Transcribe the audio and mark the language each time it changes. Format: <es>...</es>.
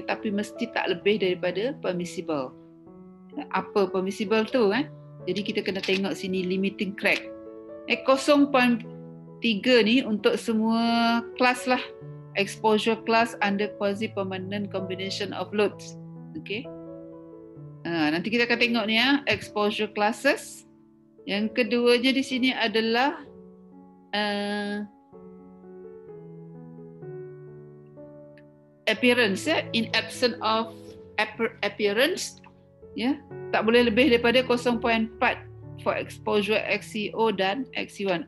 <ms>Tapi mesti tak lebih daripada permissible. Apa permissible tu? Jadi kita kena tengok sini limiting crack. 0.3 ni untuk semua kelas lah.</ms> <en>Exposure class under quasi-permanent combination of loads.</en> <ms>Okay. Nanti kita akan tengok ni exposure classes. Yang keduanya di sini adalah appearance.</ms> <en>In absence of appearance,</en> <ms>tak boleh lebih daripada</ms> <en>0.4 for exposure XCO dan XC1.</en>